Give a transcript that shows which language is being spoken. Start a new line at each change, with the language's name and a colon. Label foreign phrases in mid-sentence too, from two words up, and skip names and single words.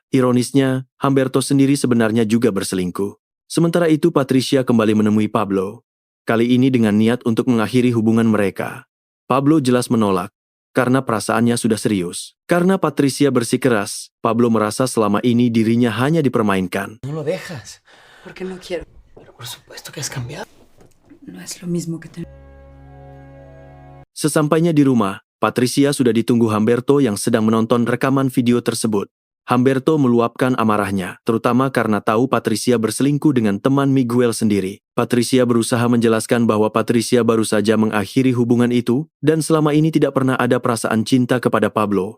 Indonesian: Ironisnya, Humberto sendiri sebenarnya juga berselingkuh. Sementara itu Patricia kembali menemui Pablo. Kali ini dengan niat untuk mengakhiri hubungan mereka. Pablo jelas menolak, karena perasaannya sudah serius. Karena Patricia bersikeras, Pablo merasa selama ini dirinya hanya dipermainkan.
Spanish: No lo dejas. Porque no quiero. Pero por supuesto que has cambiado. No es lo mismo que tener.
Indonesian: Sesampainya di rumah, Patricia sudah ditunggu Humberto yang sedang menonton rekaman video tersebut. Humberto meluapkan amarahnya, terutama karena tahu Patricia berselingkuh dengan teman Miguel sendiri. Patricia berusaha menjelaskan bahwa Patricia baru saja mengakhiri hubungan itu, dan selama ini tidak pernah ada perasaan cinta kepada Pablo.